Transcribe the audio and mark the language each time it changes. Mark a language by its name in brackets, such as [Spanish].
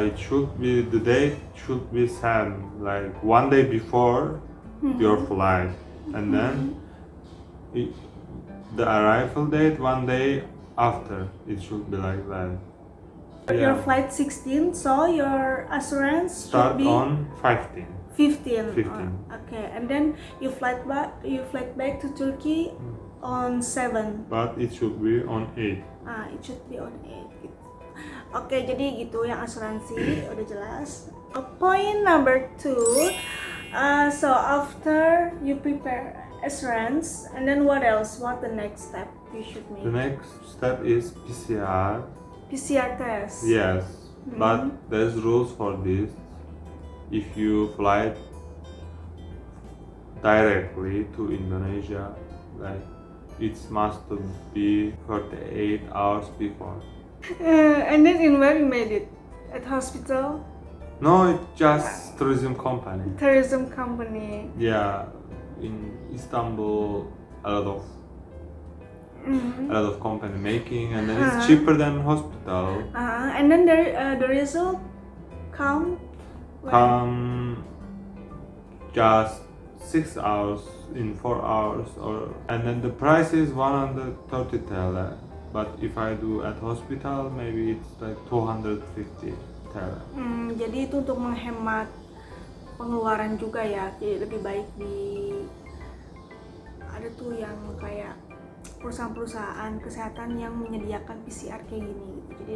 [English] It should be, the date should be same, like one day before your flight, and then the arrival date one day after. It should be like that. Your flight 16, so your assurance Start should be on 15. 15. 15. Okay, and then you flight back to Turkey on 7. But it should be on 8. It should be on 8 gitu. [Indonesian] Oke, jadi gitu yang asuransi udah jelas. [English] Point number 2. So after you prepare assurance, and then what else? What the next step you should make? The next step is PCR. PCR test. Yes, but there's rules for this. If you fly directly to Indonesia, like it must be 48 hours before. And then in where you made it? At hospital? No, it's just tourism company. Tourism company. Yeah, in Istanbul, a lot of Mm-hmm. a lot of company making, and then it's cheaper than hospital. And then the result come when? Come just 6 hours in 4 hours, and then the price is 130 TL. But if I do at hospital, maybe it's like 250 TL. [Indonesian] Jadi itu untuk menghemat pengeluaran juga ya. Jadi lebih baik ada tuh yang kayak perusahaan-perusahaan kesehatan yang menyediakan PCR kayak gini gitu.